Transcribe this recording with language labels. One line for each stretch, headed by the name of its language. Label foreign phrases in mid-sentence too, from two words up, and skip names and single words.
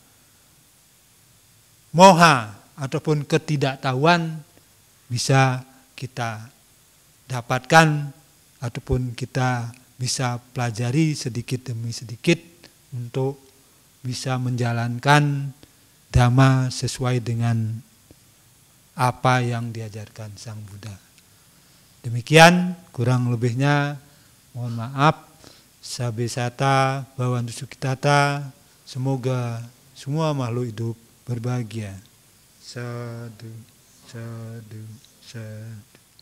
Indonesian: moha ataupun ketidaktahuan bisa kita dapatkan ataupun kita bisa pelajari sedikit demi sedikit untuk bisa menjalankan Dhamma sesuai dengan apa yang diajarkan Sang Buddha. Demikian, kurang lebihnya mohon maaf.
Pali: Sabe sata bhavantu sukhitata.
Indonesian: Semoga semua makhluk hidup berbahagia.
Pali: Sadu, sadu, sadu.